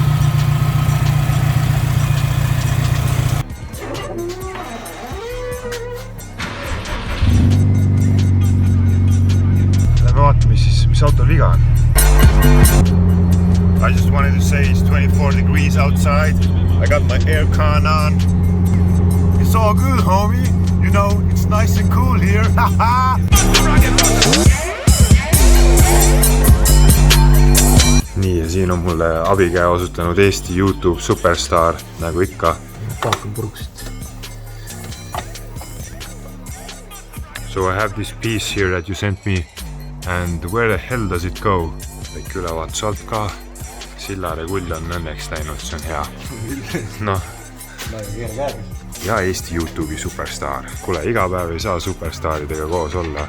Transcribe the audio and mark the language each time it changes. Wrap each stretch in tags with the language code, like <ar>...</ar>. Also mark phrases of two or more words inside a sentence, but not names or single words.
<et>Lähme vaatame siis, mis autol viga on.</et> <en>I just wanted to say it's 24 degrees outside. I got my aircon on. It's all good, homie. You know, it's nice and cool here.</en> <et>Nii, ja siin on mulle abikäe osutanud Eesti YouTube superstar, nagu ikka. Paakon puruksit.</et> <en>So I have this piece here that you sent me, and where the hell does it go?</en> <et>Väike ülevaatus alt ka. Sillare kull on õnneks läinud, see on hea. Noh. Ja Eesti YouTube'i superstar. Kuule, iga päev ei saa superstaridega koos olla.</et>